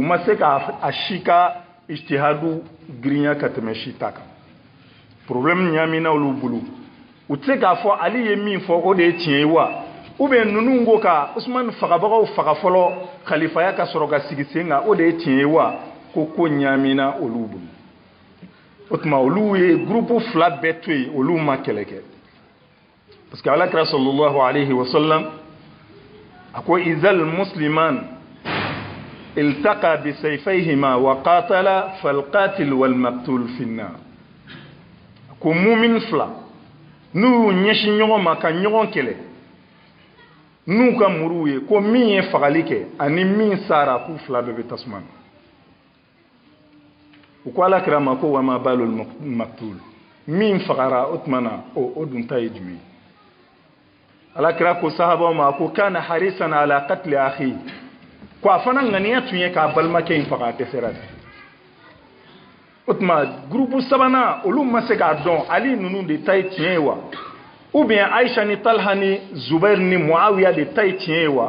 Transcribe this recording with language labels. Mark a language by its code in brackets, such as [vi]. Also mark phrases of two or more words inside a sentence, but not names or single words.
[bm] ma se ka a si ka ijtihadu girinya ka tɛmɛ si ta kan problème ɲamina olu bolo u tɛ se k'a fɔ Ali ye min fɔ o de ye tiɲɛ ye wa [fr] ou bien [bm] ninnu ko ka Usman fagabagaw faga fɔlɔ khalifaya ka sɔrɔ ka sigi sen kan o de ye tiɲɛ ye wa ko ɲamina olu bolo o tuma olu ye groupe fila bɛɛ to yen olu ma kɛlɛ kɛ [fr] parce que [bm] alakira [ar] صلى الله عليه وسلم [bm] a ko [ar] إذا المسلمان التقى بسيفيهما وقاتل فالقاتل والمقتول في النار [bm] ko mumin fila n'u ɲɛsin ɲɔgɔn ma ka ɲɔgɔn kɛlɛ n'u ka muru ye ko min ye fagali kɛ ani min sara k'u fila bɛɛ bɛ tasuma na u ko alakira ma ko [ar] وما بال المقتول [bm] min fagara o tuma na o dun ta ye jumɛn alakira ko sahabaw ma ko [ar] كان حريصا على قتل أخي [bm] ko a fana ŋaniya tun ye k'a balimakɛ in faga a dɛsɛra de o tuma groupe sabanan olu ma se k'a dɔn Ali ninnu de ta ye tiɲɛ ye wa [fr] ou bien [bm] Aisha ni Talha ni Zubair ni Muawiya de ta ye tiɲɛ ye wa